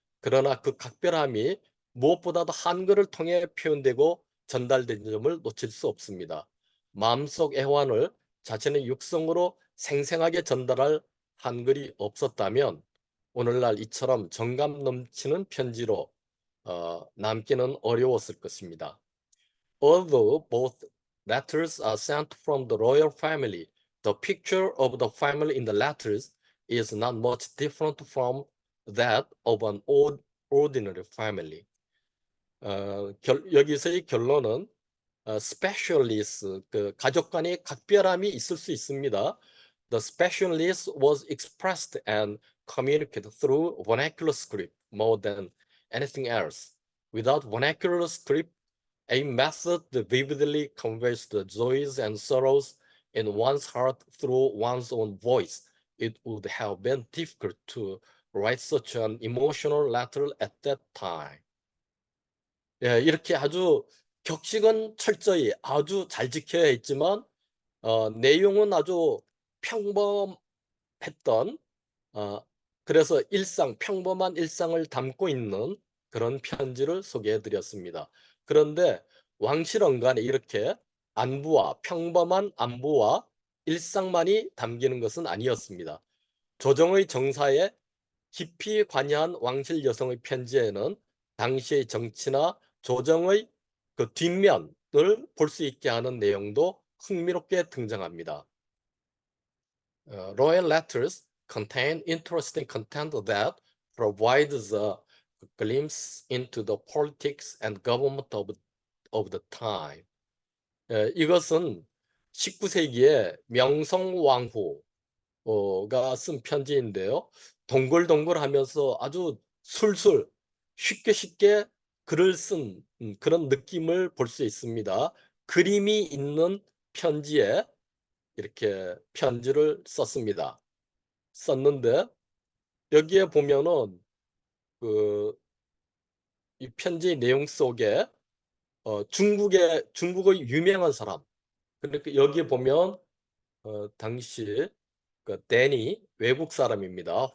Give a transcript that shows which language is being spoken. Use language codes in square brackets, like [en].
[ko] 그러나 그 각별함이 무엇보다도 한글을 통해 표현되고 전달된 점을 놓칠 수 없습니다. 마음속 애환을 자신의 육성으로 생생하게 전달할 한글이 없었다면 오늘날 이처럼 정감 넘치는 편지로 남기는 어려웠을 것입니다. [en] Although both letters are sent from the royal family, the picture of the family in the letters is not much different from that of an ordinary family. [ko] 여기서의 결론은 specialist, 그 가족 간의 각별함이 있을 수 있습니다. [en] The specialist was expressed and communicated through vernacular script more than anything else. Without vernacular script, a method that vividly conveys the joys and sorrows in one's heart through one's own voice, it would have been difficult to write such an emotional letter at that time. [ko] 예, 이렇게 아주 격식은 철저히 아주 잘 지켜야 했지만 내용은 아주 평범했던 그래서 평범한 일상을 담고 있는 그런 편지를 소개해 드렸습니다. 그런데 왕실언간에 이렇게 평범한 안부와 일상만이 담기는 것은 아니었습니다. 조정의 정사에 깊이 관여한 왕실 여성의 편지에는 당시의 정치나 조정의 그 뒷면을 볼 수 있게 하는 내용도 흥미롭게 등장합니다. [en] Royal letters contain interesting content that provides a glimpse into the politics and government of the time. [ko] 이것은 19세기에 명성왕후가 쓴 편지인데요. 동글동글하면서 아주 술술 쉽게 글을 쓴 그런 느낌을 볼 수 있습니다. 그림이 있는 편지에 이렇게 편지를 썼는데 여기에 보면은 이 편지 내용 속에 중국의 유명한 사람, 그러니까 여기에 보면 당시 데니 외국 사람입니다.